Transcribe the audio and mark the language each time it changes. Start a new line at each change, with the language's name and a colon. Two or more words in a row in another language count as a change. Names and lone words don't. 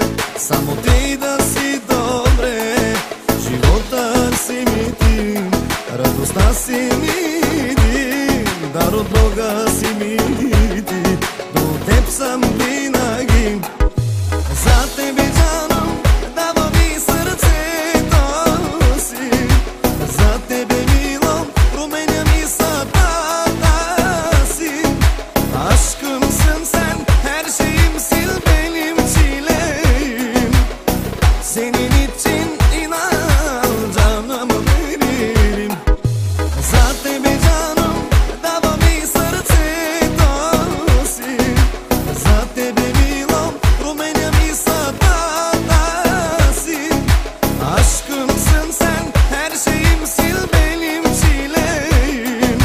Bulgarian: Само ти да си добре, живота си ми ти, радостта си ми ти, дар от Бога си ми ти, до теб съм винаги. За тебе жанам, давам и сърцето си, за тебе мило, променям и съдбата си.
Turkish: Aşkım sen, her şeyim sil benim çileyim. Senin için inan canımı veririm.
Bulgarian: За тебе жанам, давам и сърцето си, за тебе мило, променям и съдбата си.
Turkish: Aşkım sen, her şeyim sil benim çileyim.